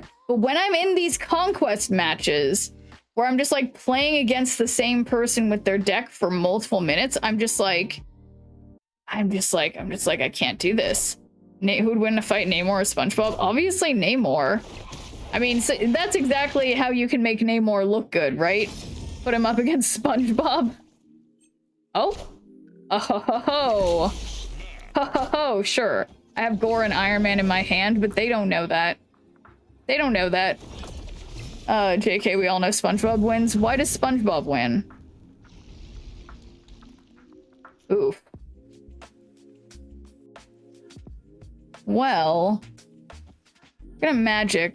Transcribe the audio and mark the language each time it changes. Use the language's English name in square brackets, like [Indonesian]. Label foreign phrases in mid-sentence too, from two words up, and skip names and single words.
[English] But when I'm in these conquest matches where I'm just like playing against the same person with their deck for multiple minutes, I'm just like, I can't do this. Who'd win a fight, Namor or SpongeBob? Obviously Namor. I mean, so that's exactly how you can make Namor look good, right? Put him up against SpongeBob. Oh. Oh ho ho ho. Ho ho ho, sure. I have Gore and Iron Man in my hand, but they don't know that. They don't know that. JK, we all know SpongeBob wins. Why does SpongeBob win? Oof. Well, I'm gonna magic.